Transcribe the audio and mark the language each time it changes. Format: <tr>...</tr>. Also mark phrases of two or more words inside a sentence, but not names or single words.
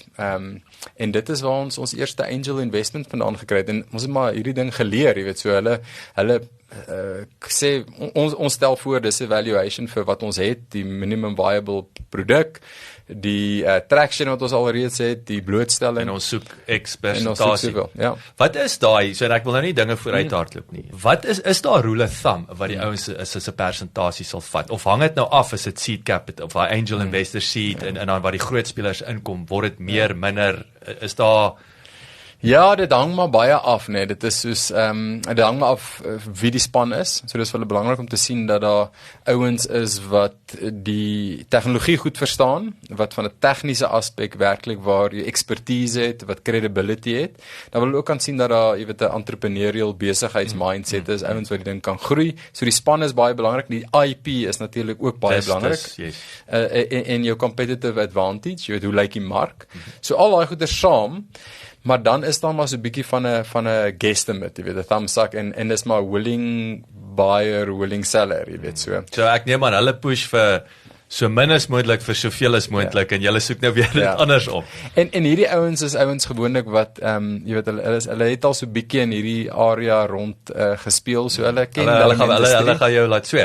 <af>En dit is waar ons eerste</af> <en>angel investment</en> <af>vandaan gekry het, en ons het maar hierdie ding geleer, jy weet, so hulle sê, ons stel voor, dis 'n valuation vir wat ons het, die</af> <en>minimum viable</en> <af>produk, die traction wat ons alreeds het, die blootstelling. En ons soek persentasie. Ja. Wat is daai, so ek wil nou nie dinge vooruit hardloop nie. Wat is daar</af> <en>rule of thumb</en> <af>wat die ouens is 'n persentasie sal vat? Of hang dit nou af as dit</af> <en>seed capital</en> <af>of daai</af> <en>angel investor seed</en> <af>en dan wat die groot spelers inkom, word dit meer, minder, is daar? Ja, dit hang maar baie af, nee. Dit is soos dit hang maar af wie die span is. So dis vir hulle belangrik om te sien dat daar ouens is wat die tegnologie goed verstaan, wat van 'n tegniese aspek werklik waar jy expertise het, wat credibility het. Dan wil hulle ook kan sien dat daar, jy weet, 'n entrepreneurial besigheidsmindset is, ouens wat die ding kan groei. So die span is baie belangrik. Die IP is natuurlik ook baie belangrik. Yes. En jou</af> <en>competitive advantage,</en> <af>jy weet, hoe lyk die mark? So al daai goeie saam. Maar dan is daar maar so 'n bietjie van 'n guesstimate, jy weet, 'n</af> <en>thumbs up,</en> <af>en dis maar</af> <en>willing buyer, willing seller,</en> <af>jy weet, so. So ek neem aan hulle push vir so min as moontlik vir soveel as moontlik, en julle soek nou weer dit andersom. En hierdie ouens is ouens gewoonlik wat jy weet, hulle het al so bietjie in hierdie area rond gespeel, so hulle ken hulle gaan jou laat sweet.</af>